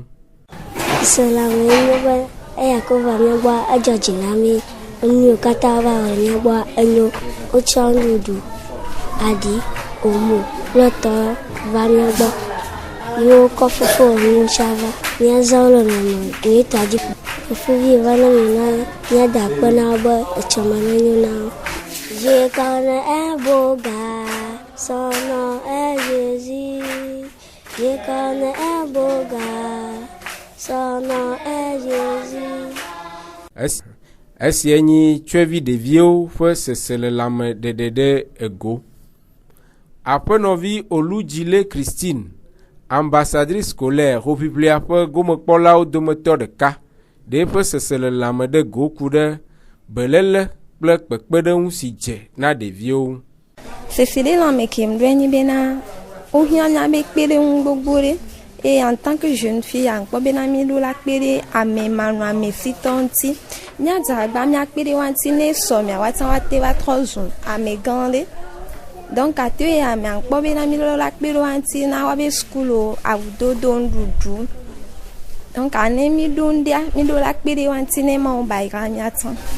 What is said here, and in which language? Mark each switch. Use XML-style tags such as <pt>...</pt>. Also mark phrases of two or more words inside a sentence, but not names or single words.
<ee>Seselelãme nye be eya ke va mía gbɔ edzɔ dzi na mí enuwo katã va le mía gbɔ enyo wotsɔ nuɖuɖu aɖi omo kple tɔ va mía gbɔ yiwo kɔ fofo nu tsã va míazãwo le nɔnɔ nyuitɔ dzi fofovi va ne mina míada akpe na wo be etsɔme nenyo na wo.</ee> <fr>Je connais un beau gars, son nom est Jésus. Je connais un beau gars, son nom est Jésus.</fr> <ee>Esia nye tsyɔ̃evi ɖeviwo ƒe seselelãme ɖeɖe ego. Aƒenɔvi Oludzile Christine,</ee> <fr>ambassadrice scolaire</fr> <ee>hoʋiʋlia ƒe gomekpɔlawo dometɔ ɖeka, ɖe eƒe seselelãme ɖe go ku ɖe beléle kple kpekpeɖeŋu si dze na ɖeviwo. Seselelãme ke mɖoe nyi bena wohiã mía be kpeɖeŋu gbogbo ɖe eye</ee> <fr>en tant que jeune fille</fr> <ee>aŋkpɔ bena mí ɖo la kpe ɖe ame manɔamesitɔ ŋuti míadze agba míakpe ɖe wa ŋuti ne sɔ miawoate woate va trɔ zu ame gã ɖe. Donc ate ye ame aŋkpɔ bena mí ɖo la kpe ɖe wa ŋuti na woabe skulo awudodo nuɖuɖu. Donc ane mí ɖo ŋɖia mí ɖo la kpe ɖe wa ŋuti ne Mawu ba yra míatsã.</ee>